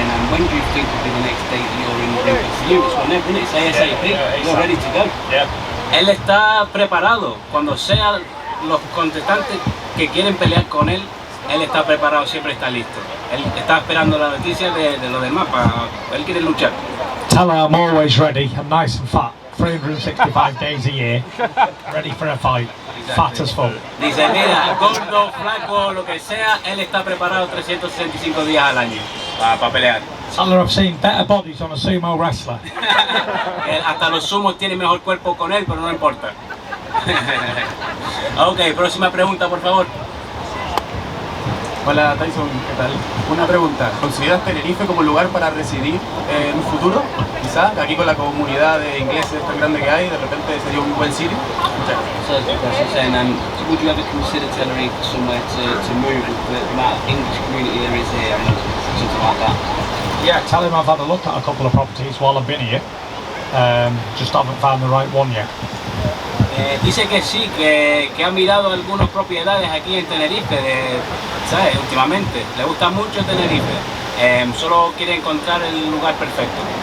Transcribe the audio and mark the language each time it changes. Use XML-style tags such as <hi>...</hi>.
<en>When do you think will be the next date you're in the ring for you? It's whenever, isn't it? It's ASAP, you're ready to go.</en> <es>Él está preparado, cuando sean los contestantes que quieren pelear con él está preparado, siempre está listo. Él está esperando la noticia de los demás, él quiere luchar.</es> <en>Tell her I'm always ready, I'm nice and fat, 365 days a year, ready for a fight, fat as fuck.</en> <es>Dice, mira, gordo, flaco, lo que sea, él está preparado 365 días al año para pelear.</es> <en>Tell her I've seen better bodies on a sumo wrestler.</en> <es>Hasta los sumos tienen mejor cuerpo con él, pero no importa. Ok, próxima pregunta, por favor. Hola Tyson, ¿qué tal? Una pregunta, ¿consideras Tenerife como lugar para residir en un futuro? Quizás, aquí con la comunidad de ingleses tan grande que hay, de repente sería un buen sitio. Muchas gracias.</es> <en>Saying, would you ever consider Tenerife somewhere to move with the amount of English community there is here and something like that? Yeah, tell him I've had a look at a couple of properties while I've been here, just haven't found the right one yet.</en> <es>Dice que sí, que ha mirado algunas propiedades aquí en Tenerife, ¿sabes? Últimamente, le gusta mucho Tenerife, solo quiere encontrar el lugar perfecto.</es>